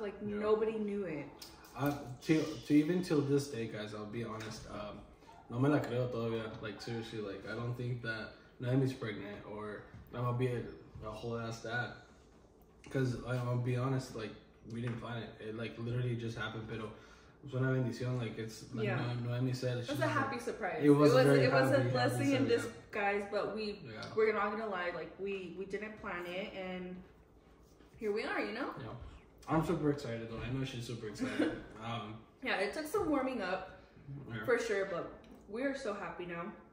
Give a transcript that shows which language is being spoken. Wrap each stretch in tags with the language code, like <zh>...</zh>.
<en>Like, nobody knew it. Even till this day, guys, I'll be honest.</en> <es>No me la creo todavía.</es> <en>Like, seriously, like, I don't think that Naomi's pregnant or I'm gonna be a whole ass dad. Because I'll be honest, like, we didn't plan it. It like literally just happened,</en> <es>pero es una bendición.</es> <en>Like, it's like Noemi said. It was a happy surprise. It was a blessing in disguise, but we're not gonna lie. Like, we didn't plan it, and here we are. You know. Yeah. I'm super excited though. I know she's super excited. Yeah, it took some warming up for sure, but we are so happy now.</en>